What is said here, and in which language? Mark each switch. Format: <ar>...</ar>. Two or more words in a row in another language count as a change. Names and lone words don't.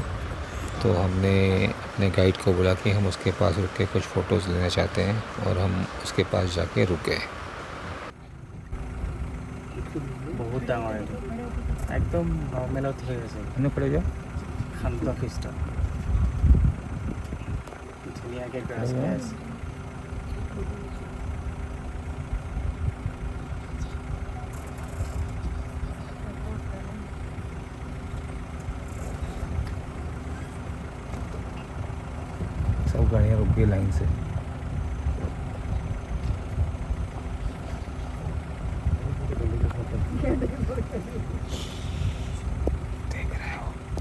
<hi>तो हमने अपने गाइड को बोला कि हम उसके पास रुक के कुछ फ़ोटोज़ लेना चाहते हैं और हम उसके पास जाके रुक गए।</hi> <as>बहुत ডাঙৰ এইটো একদম নৰ্মেলত হৈ আছে हमने पड़े जाओ শান্ত শিষ্ট ধুনীয়াকৈ গ্ৰাছ খাই আছে</as> <hi>सब गाड़ियाँ रुक गई लाइन से। देख रहे हो</hi>